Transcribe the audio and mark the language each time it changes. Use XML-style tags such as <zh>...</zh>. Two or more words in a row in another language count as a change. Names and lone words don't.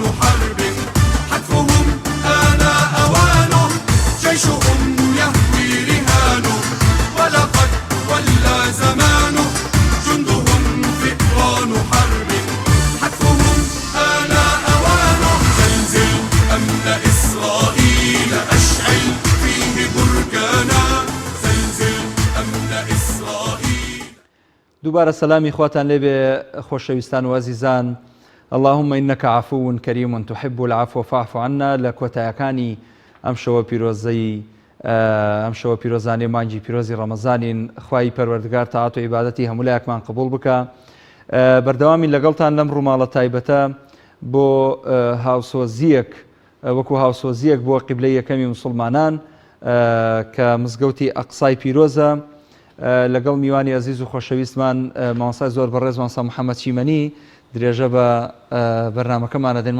<ar>حرب حتفهم آن أوانه جيشهم يهوي رهانه ولقد ولى زمانه جندهم فئران حرب حتفهم آن أوانه زلزل أمن إسرائيل أشعل فيه بركانا زلزل أمن إسرائيل.</ar> <ckb>دووبارە سەلامی خواتان لێبێ خۆشەویستان و عەزیزان.</ckb> <ar>اللهم إنك عفو كريم تحب العفو فاعف عنا</ar> <ckb>لە کۆتایەکانی ئەم شەوە پیرۆزانەی مانگی پیرۆزی ڕەمەزانین. خوای پەروەردگار تاعات و عیبادەتی هەموو لایەکمان قبوڵ بکە. بەردەوامی لەگەڵتان لەم ڕووماڵە تایبەتە بۆ هاوسۆزیەک وەکو هاوسۆزیەک بۆ قیبلەی یەکەمی موسڵمانان کە مزگەوتی ئەقسای پیرۆزە لەگەڵ میوانی عەزیز و خۆشەویستمان مامۆستای زۆر بەڕێز مامۆستا محەممەد چیمەنی درێژە بە بەرنامەکەمانە دێن.</ckb>